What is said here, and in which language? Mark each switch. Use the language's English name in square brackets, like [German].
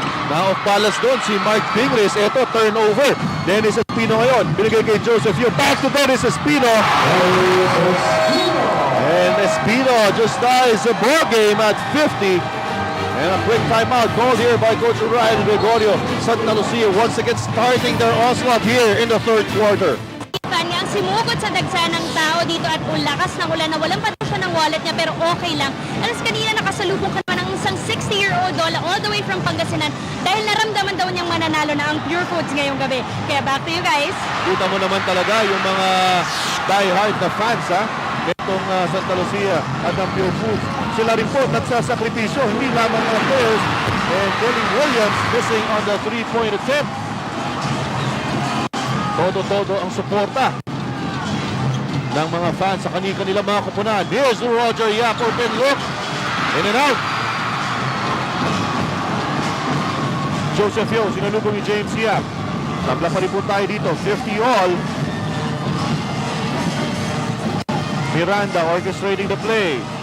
[English] Now off balance [Filipino] doon si Mark Pingris. Ito, turnover. Dennis Espino ngayon. Binigay kay Joseph Yu. [English] Back to Dennis Espino. And Espino just ties the ball game at 50. And a quick timeout called here by Coach Ryan Gregorio. Santa Lucia once again starting their onslaught here in the third quarter. [Filipino] Kanyang simugod sa dagsa ng tao dito at lakas ng ulan na walang pato siya ng wallet niya pero okay lang. Alas kanina nakasalubong ka naman ng isang 60-year-old [English] all the way from [Filipino] Pangasinan dahil naramdaman daw niyang mananalo na ang Pure Foods ngayong gabi. Kaya [English] back to you guys. [Filipino] Kita mo naman talaga yung mga die-hard na fans itong Santa Lucia at ang Pure Foods. Sila rin po nagsasakripisyo, hindi lamang mga players. [English] And Kelly Williams missing on the 3-point attempt. [Filipino] Todo-todo ang suporta ng mga fans sa kanilang mga kupunan. [English] Here's Roger Yap, open look. In and out. [Filipino] Joseph Yo, sinalubong ni James Yap. Tabla pa rin po tayo dito, 50 all. [English] Miranda orchestrating the play.